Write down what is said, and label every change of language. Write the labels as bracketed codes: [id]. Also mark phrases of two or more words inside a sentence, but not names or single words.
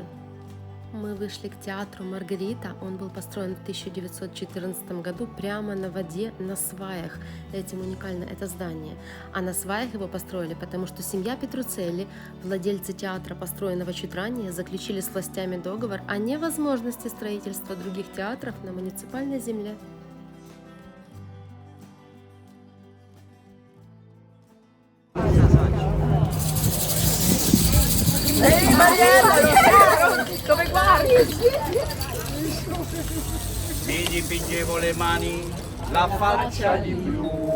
[ru] Мы вышли к театру Маргарита. Он был построен в 1914 году прямо на воде, на сваях. Этим уникально это здание. А на сваях его построили, потому что семья Петруцелли, владельцы театра, построенного чуть ранее, заключили с властями договор о невозможности строительства других театров на муниципальной земле. [it] Mi dipingevo le mani, la faccia di blu.